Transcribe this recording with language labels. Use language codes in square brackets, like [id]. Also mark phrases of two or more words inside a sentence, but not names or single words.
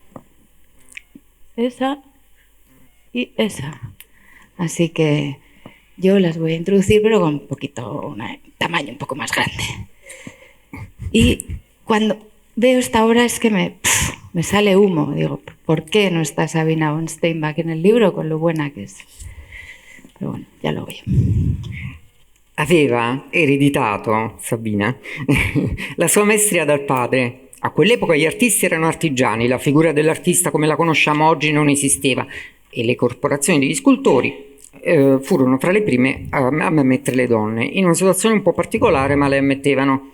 [es] Esa y esa. Así que yo las voy a introducir, pero con un tamaño un poco más grande. Y cuando veo esta obra es que me sale humo. Digo, ¿por qué no está Sabina von Steinbach en el libro con lo buena [it] che è? [es] Però bueno, ya lo veo. [it] Aveva ereditato, Sabina, la sua maestria dal padre. A quell'epoca gli artisti erano artigiani, la figura dell'artista come la conosciamo oggi non esisteva e le corporazioni degli scultori furono fra le prime a ammettere le donne, in una situazione un po' particolare, ma le ammettevano.